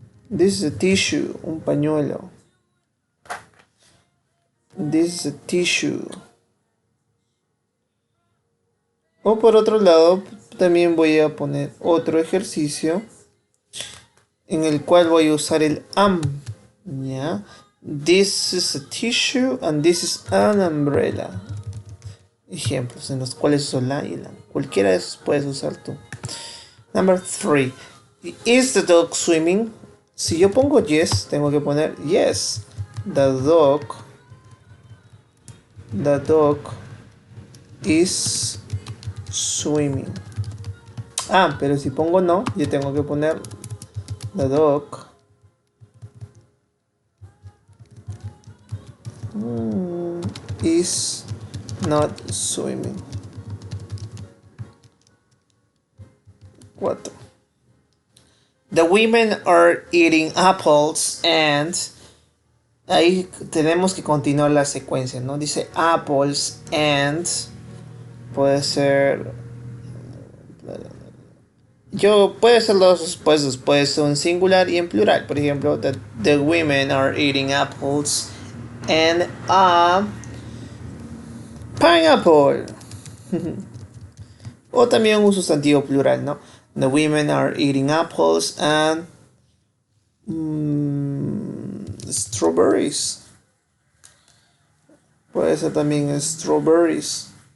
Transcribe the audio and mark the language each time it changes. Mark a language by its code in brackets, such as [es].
[en] This is a tissue, [es] un pañuelo. [en] This is a tissue. [es] O por otro lado, también voy a poner otro ejercicio en el cual voy a usar el am. ¿Ya? [en] This is a tissue and this is an umbrella. [es] Ejemplos en los cuales uso la y la. Cualquiera de esos puedes usar tú. [en] Number 3. Is the dog swimming? [es] Si yo pongo yes, tengo que poner yes. [en] The dog is swimming. [es] Pero si pongo no, yo tengo que poner [en] the dog is not swimming. 4. The women are eating apples and... [es] Ahí tenemos que continuar la secuencia, ¿no? Dice [en] apples and... [es] Puede ser... puede ser los respuestos, puede ser en singular y en plural. Por ejemplo, [en] the women are eating apples and a pineapple. [es] O también un sustantivo plural, ¿no? [en] The women are eating apples and strawberries. [es] Puede ser también strawberries.